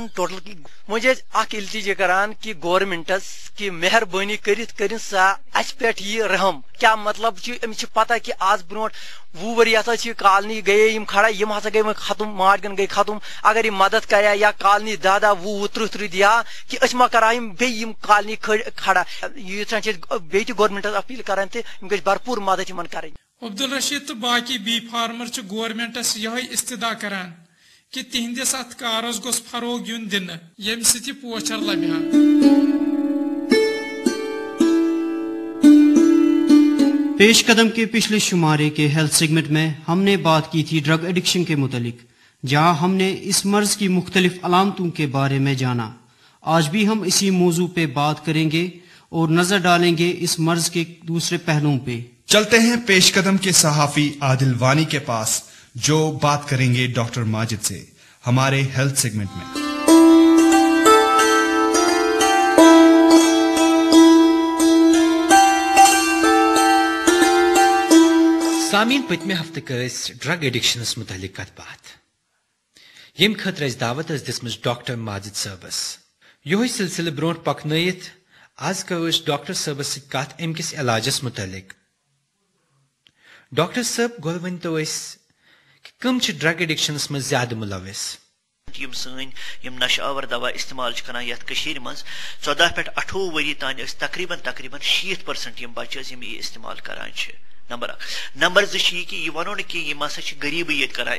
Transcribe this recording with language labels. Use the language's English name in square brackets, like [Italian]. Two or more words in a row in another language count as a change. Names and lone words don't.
[Kashmiri] ٹوٹل وۄنۍ چھِ أسۍ اکھ التجا کران کہ گورمنٹس کہ مہربٲنی کٔرِتھ کٔرِن سا اسہِ پٮ۪ٹھ یہِ رحم کیاہ مطلب چھُ أمِس چھِ پتہ کہ آز برونٛٹھ 20 ؤری ہسا چھِ کالنی گٔیے یِم کھڑا یِم ہسا گٔے وۄنۍ ختم ماٹگن گٔے ختم اگر یہِ مدد کریا یا کالنی 10 20 30 دِیا کہ أسۍ ما کرہا یِم بیٚیہِ یِم کالنی کھڑا ییٖژاہ چھِ أسۍ بیٚیہِ تہِ گورمنٹس اپیٖل کران تہِ یِم گژھِ بھرپوٗر مدد یِمن کرٕنۍ عبدالرشید تو باقی بی فارمر چھ گورمنٹس یہ استدا کران کہ تہندس ات کارس گوس فروغ یون دن یم سۭتۍ یہِ پوچھر لبہِ ہا [Urdu] پیش قدم کے پچھلے شمارے کے [English] health segment [Urdu] میں ہم نے بات کی تھی [English] drug addiction [Urdu] کے متعلق جہاں ہم نے اس مرض کی مختلف علامتوں کے بارے میں جانا آج بھی ہم اسی موضوع پہ بات کریں گے اور نظر ڈالیں گے اس مرض کے دوسرے پہلوؤں پہ چلتے ہیں پیش قدم کے صحافی عادل وانی کے پاس جو بات کریں گے ڈاکٹر ماجد سے ہمارے [English] health segment [Urdu] میں [Kashmiri] سامعین پتمہ ہفتہ کر [English] drug addictions [Kashmiri] متعلق کت بات یم خاطر اس دعوت دِژمٕژ ڈاکٹر ماجد صٲبس یہوے سلسلہ برونٛٹھ پکنٲیِتھ آز کرو ڈاکٹر صٲبس سۭتۍ کتھ امہِ کِس علاجس متعلق ڈاکٹر صٲب گۄڈٕ ؤنتو أسۍ کم چھِ [English] drug addictions [Kashmiri] منٛز زیادٕ مُلوث یم سٲنۍ یم نشہ آور دوا استعمال کران یتھ کٔشیٖرِ منٛز 14 پٮ۪ٹھ 18 ؤری تانۍ ٲسۍ تقریباً 60% یم بچہِ ٲسۍ یم یہِ استعمال کران چھِ نمبر 1 نمبر 2 چھِ یہِ کہِ یہِ ونو نہٕ کہِ یم ہسا چھِ غریٖبٕے ییٚتہِ کران